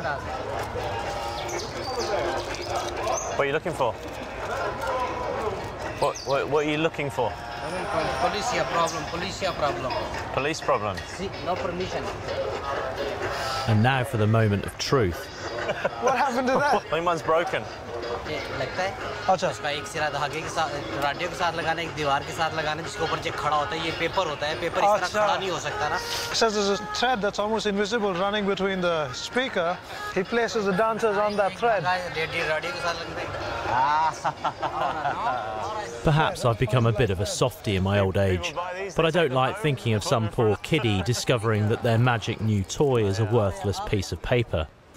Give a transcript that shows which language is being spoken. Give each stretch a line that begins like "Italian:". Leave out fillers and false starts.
English: What are you looking for? What are you looking for? Police problem. Police problem? See, no permission. And now for the moment of truth. What happened to that? I think mine's broken.
Hindi: लगता है उसका एक सिरा धागे के साथ राडियो के साथ लगाना एक दीवार के साथ लगाना जिसके ऊपर जो खड़ा होता है ये पेपर होता है पेपर इस तरह खड़ा नहीं हो सकता ना
English: So there's a thread that's almost invisible running between the speaker. He places the dancers on that thread.
Hindi: राडियो के साथ लगता है
English: Perhaps I've become a bit of a softie in my old age, but I don't like thinking of some poor kiddie discovering that their magic new toy is a worthless piece of paper.